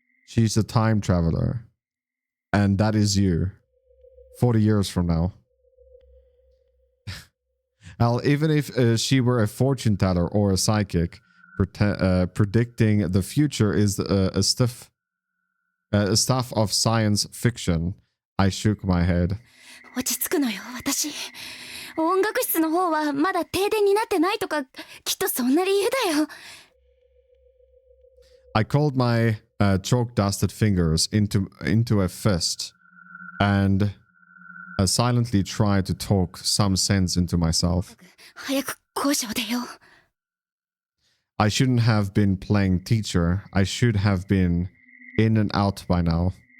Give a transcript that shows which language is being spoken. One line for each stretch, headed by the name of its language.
English: She's a time traveler. And that is you. 40 years from now. Well, even if she were a fortune teller or a psychic, predicting the future is a stuff of science fiction. I shook my head.
Japanese: 落ち着くのよ、私。音楽室の方はまだ停電になってないとか、きっとそんな理由だよ。
English: I called my chalk-dusted fingers into a fist and silently tried to talk some sense into myself.
Japanese: 早く校舎を出よう。
English: I shouldn't have been playing teacher. I should have been in and out by now.